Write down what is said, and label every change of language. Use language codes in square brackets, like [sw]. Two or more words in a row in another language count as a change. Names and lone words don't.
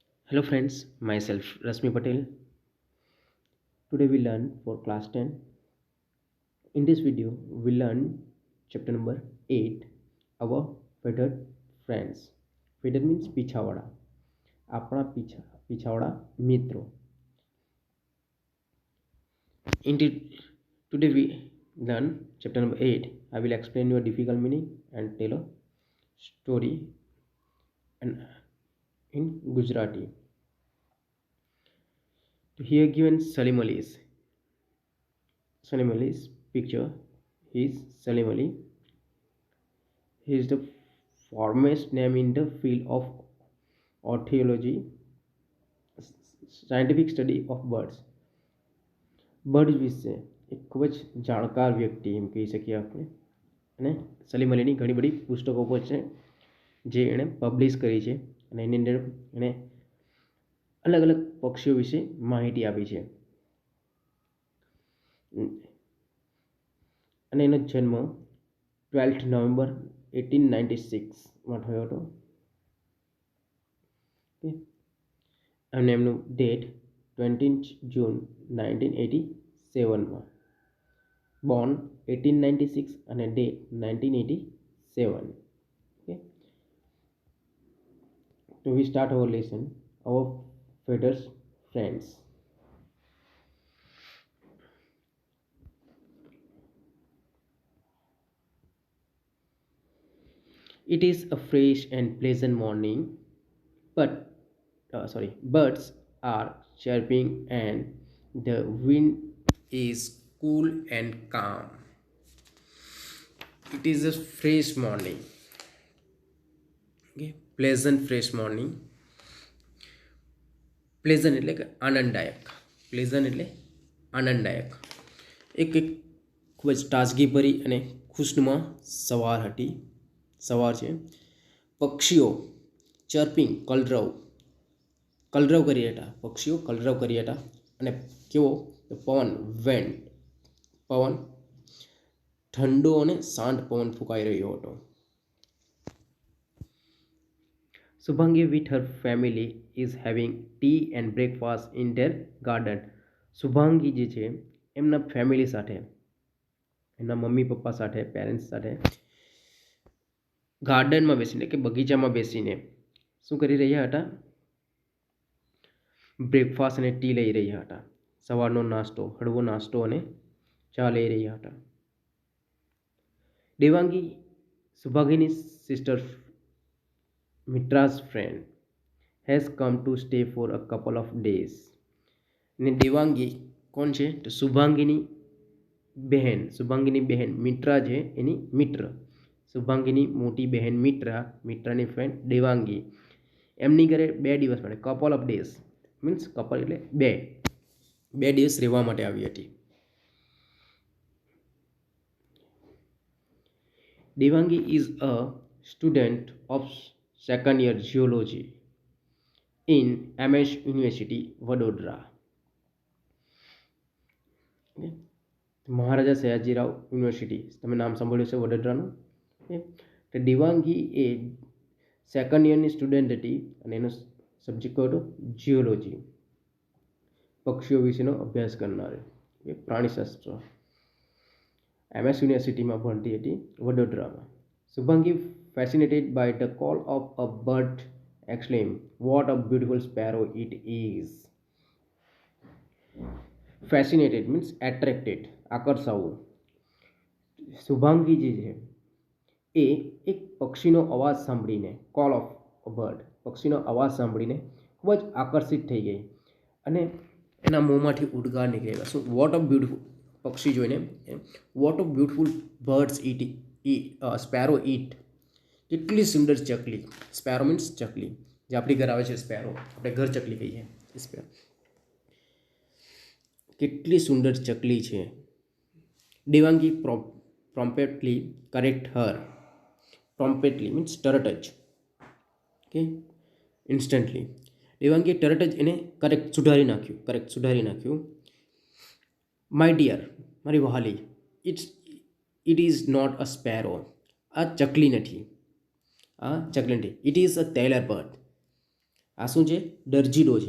[en] Hello friends, myself Rasmi Patel. Today we learn for class 10. In this video, we learn chapter number 8, our feathered friends. Feathered means [gu] પીછાવાળા. આપણા પીછાવાળા મિત્રો. [en] Today we learn chapter number 8. I will explain your difficult meaning and tell a story and in Gujarati. Here given Salim Ali's picture. He is Salim Ali. He is the foremost name in the field of ornithology, scientific study of birds. [gu] બર્ડ વિશે એક ખૂબ જ જાણકાર વ્યક્તિ એમ કહી શકીએ આપણે. અને સલીમ અલીની ઘણી બધી પુસ્તકો પણ છે જે એણે પબ્લિશ કરી છે અને એની અંદર એણે અલગ અલગ પક્ષીઓ વિશે માહિતી આપી છે. અને એનો જન્મ 12 નવેમ્બર 1896માં થયો હતો. અને એમનું ડેટ 20 જૂન 1987માં. બોર્ન 1896 અને ડેટ 1987. [en] Okay. So we start our lesson. Our feathers friends. It is a fresh and pleasant morning, but birds are chirping and the wind is cool and calm. It is a fresh morning. Okay, pleasant fresh morning. [gu] Pleasant એટલે કે આનંદદાયક. પ્લેઝન્ટ એટલે આનંદદાયક. એક ખૂબ જ તાજગીભરી અને ખુશનુમા સવાર છે. પક્ષીઓ ચર્પિંગ કલરવ કરી હતા. પક્ષીઓ કલરવ કરી હતા. અને કેવો પવન ઠંડો અને શાંત પવન ફૂંકાઈ રહ્યો હતો. [en] Subhangi with her family is having tea and breakfast in their garden. [gu] શુભાંગી જે છે એમના ફેમિલી સાથે, એમના મમ્મી પપ્પા સાથે, પેરેન્ટ્સ સાથે ગાર્ડનમાં બેસીને કે બગીચામાં બેસીને શું કરી રહ્યા હતા? બ્રેકફાસ્ટ અને ટી લઈ રહ્યા હતા. સવારનો નાસ્તો, હળવો નાસ્તો અને ચા લઈ રહ્યા હતા. [en] દેવાંગી, [gu] શુભાંગીની સિસ્ટર [en] Mitra's friend, has come to stay for a couple of days. [gu] ને દેવાંગી કોણ છે? તો શુભાંગીની બહેન મિત્રા છે એની મિત્ર. શુભાંગીની મોટી બહેન મિત્રાની ફ્રેન્ડ દેવાંગી એમની ઘરે 2 દિવસ માટે, [en] couple of days means couple [gu] એટલે 2 દિવસ રહેવા માટે આવી હતી. [en] દેવાંગી is a student of second year geology in MS University, Vadodara. [gu] મહારાજા સયાજીરાવ યુનિવર્સિટી, તમે નામ સાંભળ્યું છે વડોદરાનું. તો દેવાંગી એ સેકન્ડ યરની સ્ટુડન્ટ હતી અને એનો સબ્જેક્ટ કયો હતો? જીઓલોજી, પક્ષીઓ વિશેનો અભ્યાસ કરનાર, પ્રાણીશાસ્ત્ર. MS યુનિવર્સિટીમાં ભણતી હતી વડોદરામાં. [en] શુભાંગી fascinated by the call of a bird exclaimed, "What a beautiful sparrow it is!" Fascinated means attracted, [gu] આકર્ષાવું. શુભાંગી જે છે એ એક પક્ષીનો અવાજ સાંભળીને, [en] call of a bird, [gu] પક્ષીનો અવાજ સાંભળીને ખૂબ જ આકર્ષિત થઈ ગઈ અને એના મોંમાંથી ઉદ્ગાર નીકળી ગયા. શું? [en] what of beautiful, [gu] પક્ષી જોઈને [en] what of beautiful birds sparrow it. [gu] કેટલી સુંદર ચકલી. [en] sparrow means [gu] ચકલી, જે આપણી ઘર આવે છે સ્પેરો, આપણે ઘર ચકલી કહીએ સ્પેરો. કેટલી સુંદર ચકલી છે. [en] દેવાંગી promptly correct her. Promptly means [gu] તરત જ. [en] okay, instantly. [gu] દેવાંગીએ તરત જ એને સુધારી નાખ્યું. [en] my dear, [gu] મારી વહાલી, [en] it is not a sparrow. [gu] આ ચકલી નથી. [en] it is a tailor bird. [gu] આ શું છે? ડર્જીડો છે.